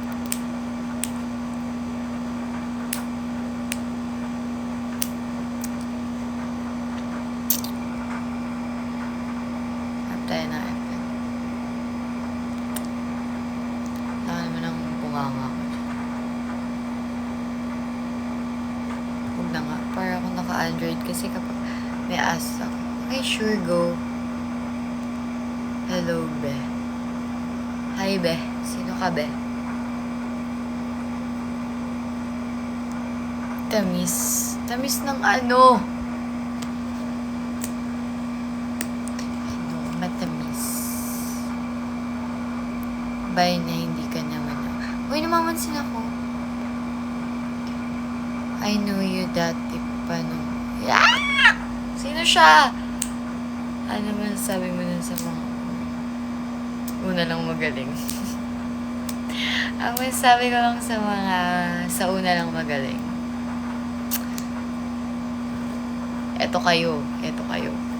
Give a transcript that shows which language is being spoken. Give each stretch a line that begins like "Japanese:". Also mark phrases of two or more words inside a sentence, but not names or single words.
Filipino: Tayo na iPad. Saka naman ang bunganga ko dyan. Huwag na nga. Para akong naka-Android kasi kapag may ask ako.
English: Okay, sure, go. Hello, be. Hi, be.
Filipino: Sino ka, be? Tamis. Tamis ng ano? Ano, matamis. Bye na, hindi ka naman. Uy, namamansin ako.
English: I know you
Filipino: dati pa nung... Ah! Sino siya? Ano man sabi mo nun sa mga... Una lang magaling. Ang masabi ko lang sa mga... Sa una lang magaling. Eto kayo. Eto kayo.